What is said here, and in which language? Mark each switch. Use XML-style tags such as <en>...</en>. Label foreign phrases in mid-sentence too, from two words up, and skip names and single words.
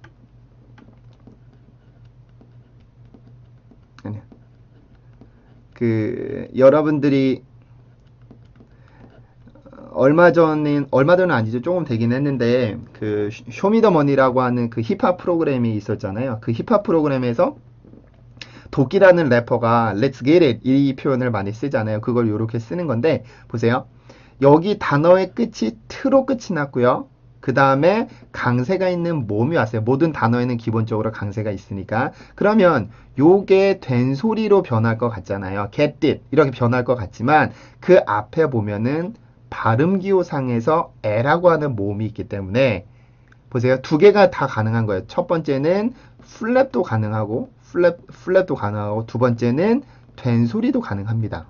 <ko>여러분들이 얼마 전은 아니죠. 조금 되긴 했는데 그 쇼미더머니라고 하는 그 힙합 프로그램이 있었잖아요. 그 힙합 프로그램에서 도끼라는 래퍼가</ko> <en>Let's get it</en> <ko>이 표현을 많이 쓰잖아요. 그걸 이렇게 쓰는 건데 보세요. 여기 단어의 끝이 트로 끝이 났고요. 그 다음에 강세가 있는 모음이 왔어요. 모든 단어에는 기본적으로 강세가 있으니까. 그러면 요게 된 소리로 변할 것 같잖아요.</ko> <en>get it</en> <ko>이렇게 변할 것 같지만 그 앞에 보면은 발음 기호상에서 에라고 하는 모음이 있기 때문에 보세요. 두 개가 다 가능한 거예요. 첫 번째는 플랩도 가능하고 플랩도 가능하고 두 번째는 된 소리도 가능합니다.</ko>